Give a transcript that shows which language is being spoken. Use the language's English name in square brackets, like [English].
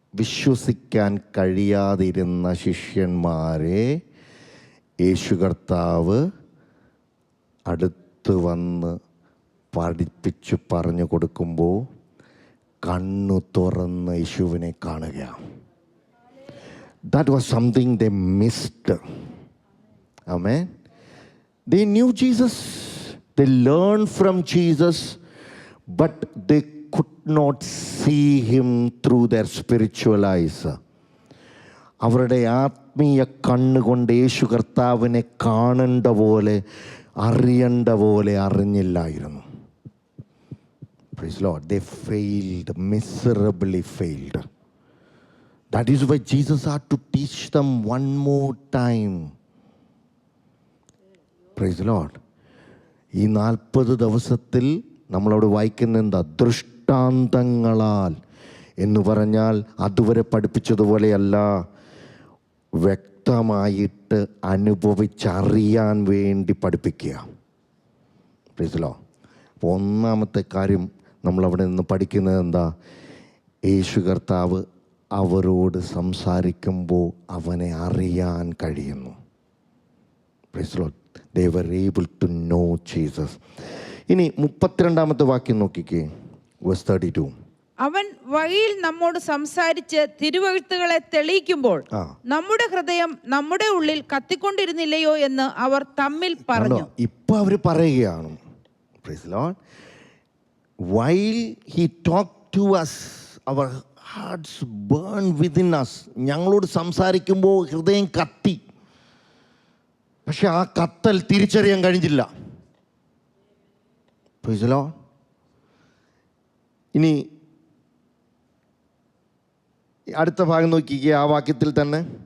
[Malayalam] വിശ്വസിക്കാൻ കഴിയാതിരുന്ന ശിഷ്യന്മാരെ യേശു കർത്താവ് അടുത്ത് വന്ന് പഠിപ്പിച്ച് പറഞ്ഞു കൊടുക്കുമ്പോൾ കണ്ണു തുറന്ന് യേശുവിനെ കാണുകയാണ്. [English] That was something they missed. Amen. They knew Jesus. They learned from Jesus, but they could not see him through their spiritual eyes. [Malayalam] അവരുടെ ആത്മീയ കണ്ണുകൊണ്ട് യേശു കർത്താവിനെ കാണേണ്ട പോലെ, അറിയേണ്ട പോലെ അറിഞ്ഞില്ലായിരുന്നു. [English] Praise Lord. They failed, miserably failed. That is why Jesus had to teach them one more time. Praise Lord. [Malayalam] ഈ 40 ദിവസത്തിൽ നമ്മളവിടെ വായിക്കുന്ന എന്താ? ദൃഷ്ടാന്തങ്ങളാൽ എന്ന് പറഞ്ഞാൽ അതുവരെ പഠിപ്പിച്ചതുപോലെയല്ല, വ്യക്തമായിട്ട് അനുഭവിച്ചറിയാൻ വേണ്ടി പഠിപ്പിക്കുക. [English] Praise Lord. [Malayalam] അപ്പോൾ ഒന്നാമത്തെ കാര്യം നമ്മളവിടെ നിന്ന് പഠിക്കുന്നത് എന്താ? യേശു കർത്താവ് അവരോട് സംസാരിക്കുമ്പോൾ അവനെ അറിയാൻ കഴിയുന്നു. [English] Praise the Lord. They were able to know Jesus. [Malayalam] ഇനി 32-ാമത്തെ വാക്യം നോക്കിക്കേ, verse 32. അവൻ വഴിയിൽ നമ്മോട് സംസാരിച്ച് തിരുവെഴുത്തുകളെ തെളിയിക്കുമ്പോൾ നമ്മുടെ ഹൃദയം നമ്മുടെ ഉള്ളിൽ കത്തിക്കൊണ്ടിരുന്നില്ലയോ എന്ന് അവർ തമ്മിൽ പറഞ്ഞു. ഇപ്പൊ അവർ പറയുകയാണ്, [English] Praise the Lord. While he talked to us, our hearts burn within us. [Malayalam] ഞങ്ങളോട് സംസാരിക്കുമ്പോൾ ഹൃദയം കത്തി, പക്ഷെ ആ കത്തൽ തിരിച്ചറിയാൻ കഴിഞ്ഞില്ല. [English] Praise the Lord. [Malayalam] ഇനി അടുത്ത ഭാഗം നോക്കിക്കേ, ആ വാക്യത്തിൽ തന്നെ